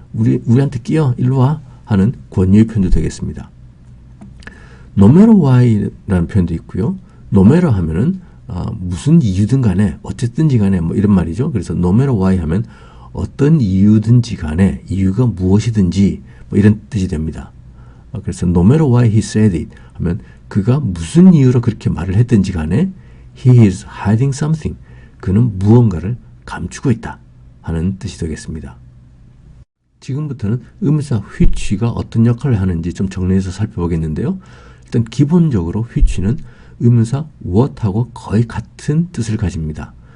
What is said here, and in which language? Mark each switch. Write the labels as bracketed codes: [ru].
[ko] 우리한테 끼어 일로 와 하는 권유의 표현도 되겠습니다. No matter why라는 표현도 있고요. No matter 하면은 무슨 이유든 간에 어쨌든지 간에 뭐 이런 말이죠. 그래서 no matter why 하면 어떤 이유든지 간에 이유가 무엇이든지 뭐 이런 뜻이 됩니다. 그래서 [en] no matter why he said it [ko] 하면 그가 무슨 이유로 그렇게 말을 했든지 간에 [en] he is hiding something. [ko] 그는 무언가를 감추고 있다 하는 뜻이 되겠습니다. 지금부터는 의문사 which가 어떤 역할을 하는지 좀 정리해서 살펴보겠는데요. 일단 기본적으로 which는 의문사 what하고 거의 같은 뜻을 가집니다.